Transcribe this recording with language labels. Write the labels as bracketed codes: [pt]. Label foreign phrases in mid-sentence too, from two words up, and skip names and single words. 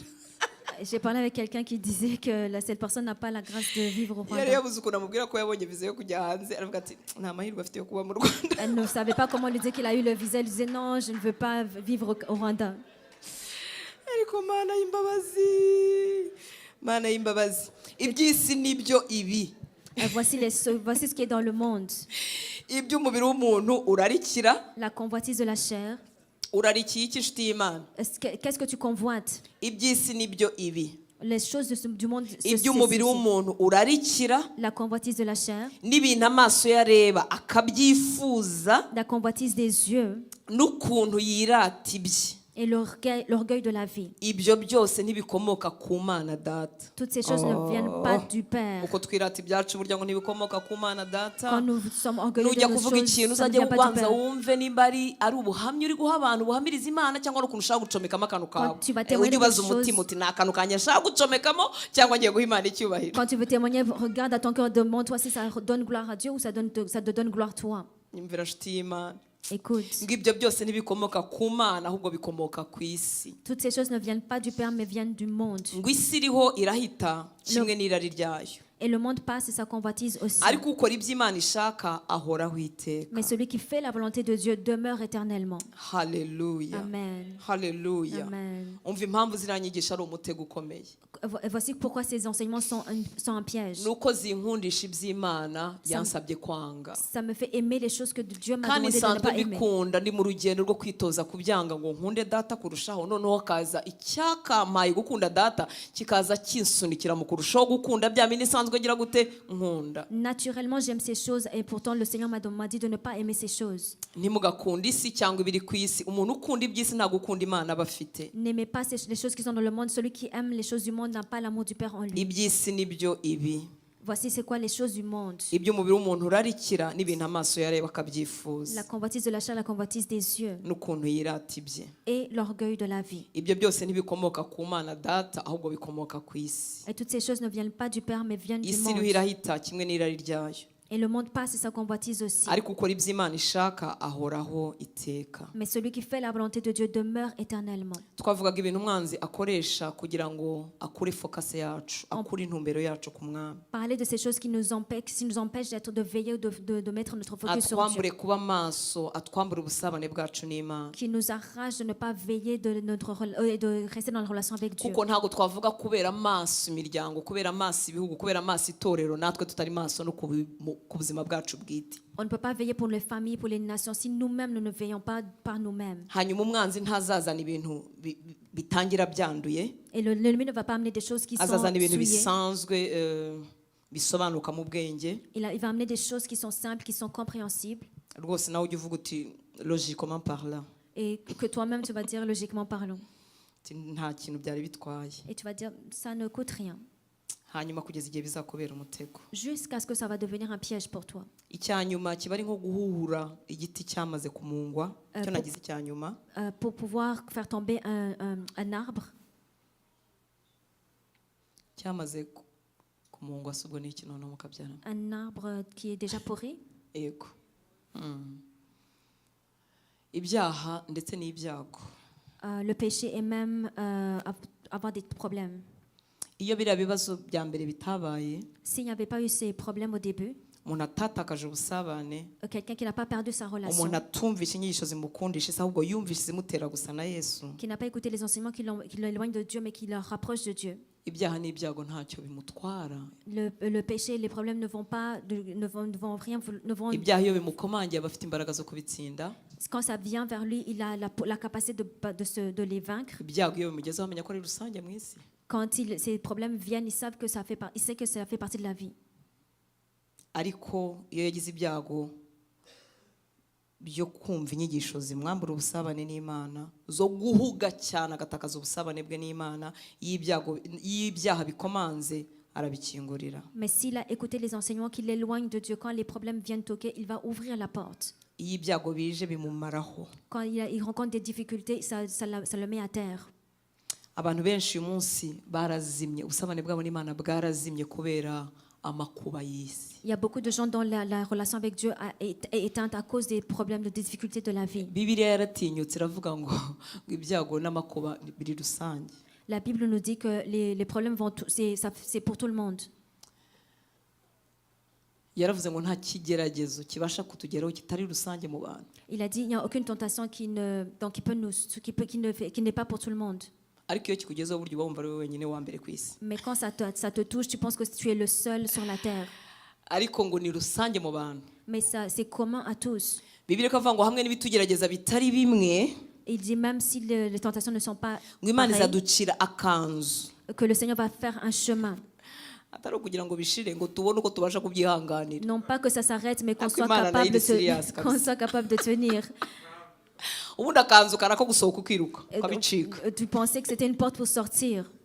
[fr] J'ai parlé avec quelqu'un qui disait que cette personne n'a pas la grâce de vivre au [rw] Yari Rwanda. yabuze ukuntu amubwira ko yabonye viza yo kujya hanze, aravuga ati nta mahirwe afite yo kuba mu Rwanda. [fr] Elle ne savait pas comment lui dire qu'il a eu le visa. Elle disait non, je ne veux pas vivre au Rwanda. [rw] Ariko Mana y'imbabazi, Mana y'imbabazi, iby'isi nibyo ibi. [fr] Voici ce qui est dans le monde. [rw] Iby'umubiri w'umuntu urarikira, [fr] La convoitise de la chair. [rw] urarikiye iki nshuti y'Imana? [fr] Qu'est-ce que tu convoites? [rw] Iby'isi nibyo ibi. [fr] Les choses du monde. [rw] Iby'umubiri w'umuntu urarikira, [fr] La convoitise de la chair. [rw] n'ibintu amaso ye areba akabyifuza, [fr] La convoitise des yeux. [rw] n'ukuntu yirata ibye. [fr] Et l'orgueil de la vie. [rw] Ibyo byose ntibikomoka ku Mana Data. [fr] Toutes ces choses ne viennent pas du Père. [rw] Uko twirata ibyacu burya ngo ntibikomoka ku Mana Data. [fr] Quand nous sommes orgueilleux de [rw] Nujya [fr] nos [rw] kuvuga [fr] choses, [rw] ikintu [fr] ça ne [rw] uzajya [fr] vient pas du [rw] ubanza [fr] Père. [rw] wumve nimba ari ubuhamya uri guha abantu buhamiriza Imana cyangwa n'ukuntu ushaka gucomekamo akantu kawe. [fr] tu vas témoigner [rw] Ujye ubaza [fr] des choses- [rw] umutima uti ni akantu kanjye nshaka gucomekamo cyangwa ngiye guha Imana icyubahiro. [fr] Quand tu veux témoigner, regarde à ton cœur, demande-toi si ça donne gloire à Dieu ou ça te donne gloire toi. [rw] Nyumvira nshuti y'Imana. [fr] Écoute, [rw] Ngo ibyo byose ntibikomoka ku Mana ahubwo bikomoka ku isi. [fr] toutes ces choses ne viennent pas du Père mais viennent du monde. [rw] Ngo isi iriho irahita kimwe n'irari ryayo. [fr] Et le monde passe et sa convoitise aussi. [rw] Ariko ukora ibyo Imana ishaka ahoraho iteka. [fr] Mais celui qui fait la volonté de Dieu demeure éternellement. [rw] Haleluya. Amen. Haleluya. Amen. Umva impamvu ziranyigisha ari umutego ukomeye. [fr] Voici pourquoi ces enseignements sont un piège. [rw] Nuko zinkundisha iby'Imana yansabye kwanga. [fr] Ça me fait aimer les choses que Dieu m'a [rw] Kandi [fr] demandé de ne [rw] nsanzwe [fr] pas aimer. [rw] mbikunda ndi mu rugendo rwo kwitoza kubyanga ngo nkunde data kurushaho, noneho hakaza icyakampaye gukunda data kikaza kinsunikira mu kurushaho gukunda bya bindi nsanzwe ngira gute nkunda. [fr] Naturellement, j'aime ces choses et pourtant le Seigneur m'a dit de ne pas aimer ces choses. [rw] Ntimugakunde isi cyangwa ibiri ku isi. Umuntu ukunda iby'isi nta gukunda Imana aba afite. [fr] N'aimez pas les choses qui sont dans le monde. Celui qui aime les choses du monde n'a pas l'amour du Père en lui. [rw] Iby'isi nibyo ibi. [fr] Voici c'est quoi les choses du monde. [rw] Iby'umubiri w'umuntu urarikira n'ibintu amaso yareba akabyifuza, [fr] La convoitise de la chair, la convoitise des yeux [rw] n'ukuntu yirata ibye. [fr] et l'orgueil de la vie. [rw] Ibyo byose ntibikomoka ku Mana Data ahubwo bikomoka ku isi. [fr] Et toutes ces choses ne viennent pas du Père mais viennent du [rw] Isi [fr] monde. [rw] iriho irahita kimwe n'irari ryayo. [fr] Et le monde passe et sa convoitise aussi. [rw] Ariko ukora ibyo Imana ishaka ahoraho iteka. [fr] Mais celui qui fait la volonté de Dieu demeure éternellement. [rw] Twavugaga ibintu umwanzi akoresha kugira ngo akure focus yacu, akure intumbero yacu ku Mwami. [fr] Parler de ces choses qui nous empêchent d'être de veiller ou de mettre notre focus sur Dieu. [rw] Atwambure kuba maso, atwambure ubusabane bwacu n'Imana. [fr] Qui nous arrache de ne pas veiller de rester dans la relation avec Dieu. [rw] Kuko ntabwo twavuga kubera maso imiryango, kubera maso ibihugu, kubera maso itorero, natwe tutari maso no ku buzima bwacu bwite. [fr] On ne peut pas veiller pour les familles, pour les nations, si nous-mêmes nous ne veillons pas par nous-mêmes. [rw] Hanyuma umwanzi ntazazana ibintu bitangira byanduye, [fr] Et l'ennemi ne va pas amener des choses qui sont [rw] azazana ibintu [fr] souillées. [rw] bisanzwe bisobanuka mu bwenge. [fr] Il va amener des choses qui sont simples, qui sont compréhensibles. [rw] Rwose nawe ujye uvuga uti [fr] logiquement parlant. Et que toi-même tu vas dire logiquement parlant. [rw] Nta kintu byari bitwaye. [fr] Et tu vas dire ça ne coûte rien. [rw] Hanyuma kugeza igihe bizakubera umutego. [fr] Jusqu'à ce que ça va devenir un piège pour toi. [rw] Icyanyuma kiba ari nko guhura igiti cyamaze kumungwa. Cyo nagize icyanyuma. [fr] Pour pouvoir faire tomber un arbre. [rw] Cyamaze kumungwa subwo n'iki none mukabyara. [fr] Un arbre qui est déjà pourri. [rw] Yego. Ibyaha ndetse n'ibyago. [fr] Le péché et même avoir des problèmes. [rw] Iyo biriya bibazo bya mbere bitabaye, [fr] s'il n'y avait pas eu ces problèmes au début, [rw] umuntu atatakaje ubusabane, [fr] quelqu'un qui n'a pas perdu sa relation, [rw] umuntu atumvishe inyigisho zimukundisha ahubwo yumvishe zimutera gusa na Yesu, [fr] qui n'a pas écouté les enseignements qui l'éloignent de Dieu mais qui le rapprochent de Dieu, [rw] ibyaha n'ibyago ntacyo bimutwara. [fr] Le péché et les problèmes ne vont rien. [rw] Ibyaha iyo bimukomangiye abafite imbaraga zo kubitsinda. [fr] Quand ça vient vers lui, il a la capacité de les vaincre. [rw] Ibyago iyo bimugezeho amenya ko ari rusange mu isi. [fr] Quand ces problèmes viennent, il sait que ça fait partie de la vie. [rw] Ariko iyo yagize ibyago byo kumva inyigisho zimwambura ubusabane n'Imana, zo guhuga cyane agatakaza ubusabane bwe n'Imana, y'ibyaha bikomanze arabikingurira. [fr] Mais s'il a écouté les enseignements qui l'éloignent de Dieu, quand les problèmes viennent toquer, il va ouvrir la porte. [rw] Y'ibyago bije bimumaraho. [fr] Quand il rencontre des difficultés, ça le met à terre. [rw] Abantu benshi uyu munsi barazimye, ubusabane bwabo n'Imana bwarazimye kubera amakuba y'isi. [fr] Il y a beaucoup de gens dont la relation avec Dieu est éteinte à cause des problèmes, des difficultés de la vie. [rw] Bibiliya yaratinyutse iravuga ngo ibyago n'amakuba biri rusange. [fr] La Bible nous dit que les problèmes c'est pour tout le monde. [rw] Yaravuze ngo nta kigeragezo kibasha kutugeraho kitari rusange mu bantu. [fr] Il a dit il n'y a aucune tentation qui n'est pas pour tout le monde. [rw] Ariko iyo kikugezeho buryo wumva ari wenyine wa mbere ku isi. [fr] Mais quand ça te touche, tu penses que tu es le seul sur la terre. [rw] Ariko ngo ni rusange mu bantu. [fr] Mais ça c'est commun à tous. [rw] Bibiliya ikavuga ngo hamwe n'ibitugerageza bitari bimwe. [fr] Il dit même si les tentations ne sont pas pareilles, que le Seigneur va faire un chemin. Non pas que ça s'arrête, mais qu'on soit capable de tenir. Tu pensais que c'était une porte pour sortir.